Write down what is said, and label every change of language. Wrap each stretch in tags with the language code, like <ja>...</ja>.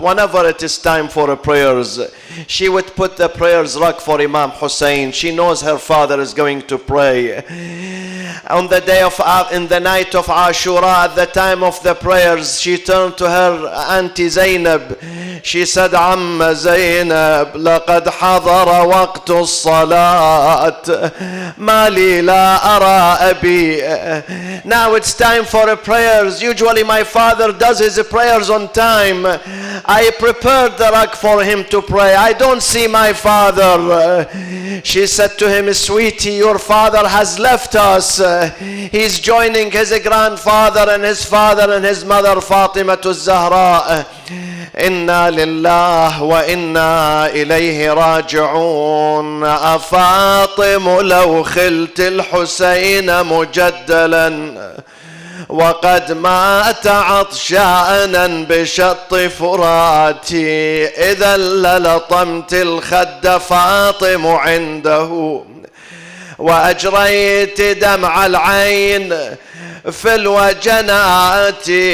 <en>Whenever it is time for prayers, she would put the prayers rug for Imam Hussein. She knows her father is going to pray. On the day of, in the night of Ashura, at the time of the prayers, she turned to her auntie Zainab. She said,</en> <ar>Amma Zainab, لقد حضر وقت الصلاة ما لي لا أرى أبي.</ar> <en>Now it's time for prayers. Usually my father does his prayers on time. I prepared the rug for him to pray. I don't see my father. She said to him, sweetie, your father has left us. He's joining his grandfather and his father and his mother Fatima to Zahra.</en> <ar>إنا لله وإنا إليه راجعون. أفاطم لو خلت الحسين مجدلا وقد مات عطشانا بشط فراتي، إذا للطمت الخد فاطم عنده وأجريت دمع العين في الوجنات.</ar>